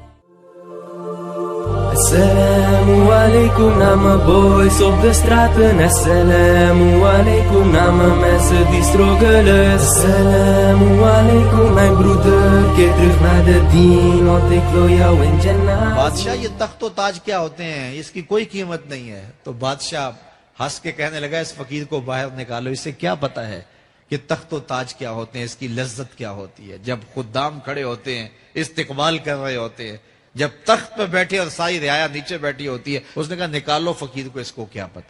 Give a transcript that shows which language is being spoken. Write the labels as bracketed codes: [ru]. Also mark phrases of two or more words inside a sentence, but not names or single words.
[ar] السلام عليكم, [nl] nama boys op de straten. [ar] السلام عليكم, [nl] nama mensen die struggelen. [ar] السلام عليكم, [nl] mijn broeder, keer terug naar de dien, want ik wil jou in Jannah. [ur] بادشاہ یہ تخت و تاج کیا ہوتے ہیں، اس کی کوئی قیمت نہیں ہے. تو بادشاہ ہنس کے کہنے لگا اس فقیر کو باہر نکالو، اسے کیا پتا ہے کہ تخت و تاج کیا ہوتے ہیں، اس کی لذت کیا ہوتی ہے. جب خدام کھڑے ہوتے ہیں، استقبال کر رہے ہوتے ہیں، جب تخت پہ بیٹھے اور ساری رعایا نیچے بیٹھی ہوتی ہے، اس نے کہا نکالو فقیر کو، اس کو کیا پتا.